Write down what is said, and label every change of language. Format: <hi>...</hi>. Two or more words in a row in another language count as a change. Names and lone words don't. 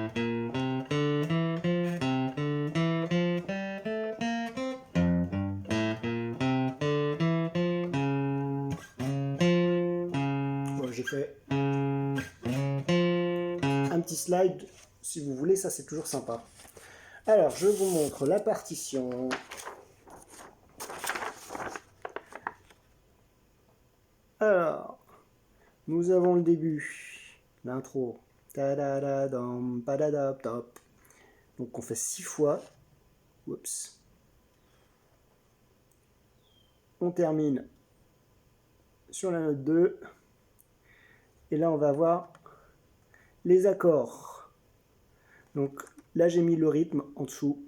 <fr>Bon, j'ai fait un petit slide, si vous voulez, ça c'est toujours sympa. Alors, je vous montre la partition. Alors, nous avons le début, l'intro. Ta-da-da-dam, pa-da-da-top. Donc on fait 6 fois. Oups. On termine sur la note 2. Et là, on va voir les accords. Donc là, j'ai mis le rythme en dessous.</fr>